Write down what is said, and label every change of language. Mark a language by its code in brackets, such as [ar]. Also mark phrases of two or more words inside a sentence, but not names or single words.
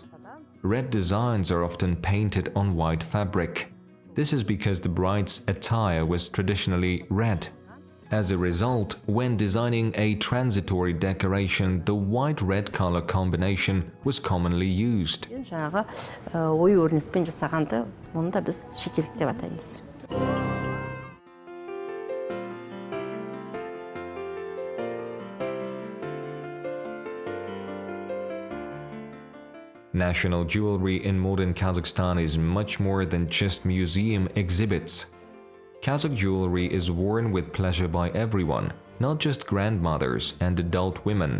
[en] Red designs are often painted on white fabric. This is because the bride's attire was traditionally red. As a result, when designing a transitory decoration, the white-red color combination was commonly used. [kk] Жаңағы ою-өрнекпен жасағанды, оны да біз шекелік деп атаймыз. [en] National jewelry in modern Kazakhstan is much more than just museum exhibits. Kazakh jewelry is worn with pleasure by everyone, not just grandmothers and adult women.